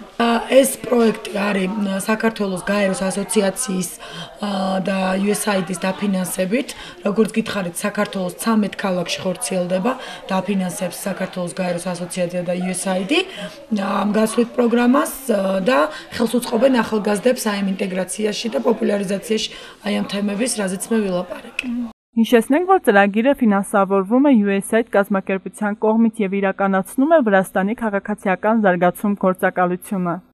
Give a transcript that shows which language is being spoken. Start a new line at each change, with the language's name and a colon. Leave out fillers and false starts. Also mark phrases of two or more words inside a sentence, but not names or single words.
Georgian: ეს პროექტი არის საქართველოს გაეროს ასოციაციის და USAID-ის დაფინანსებით, როგორც გითხარით, საქართველოს 13 ქალაქში ხორციელდება, დაფინანსებს საქართველოს გაეროს ასოციაცია და USAID ამ გასვლით პროგრამას და ხელს უწყობენ ახალგაზრდებს აი ამ ინტეგრაციაში და პოპულარიზაციაში აი ამ თემების, რაზეც მე ვილაპარაკე.
Armenian: Հիշեցնենք, որ ծրագիրը ֆինանսավորվում է USAID կազմակերպության կողմից և իրականացնում է Վրաստանի քաղաքացիական զարգացում գործակալությունը։